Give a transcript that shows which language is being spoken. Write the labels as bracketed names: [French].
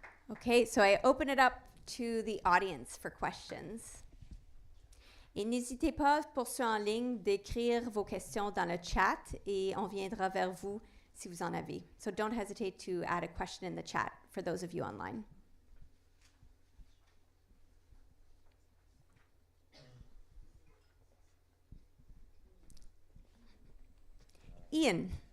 [English] Okay, so I open it up to the audience for questions. [French] Et n'hésitez pas, pour ceux en ligne, d'écrire vos questions dans le chat et on viendra vers vous si vous en avez. [English] So don't hesitate to add a question in the chat for those of you online. Ian.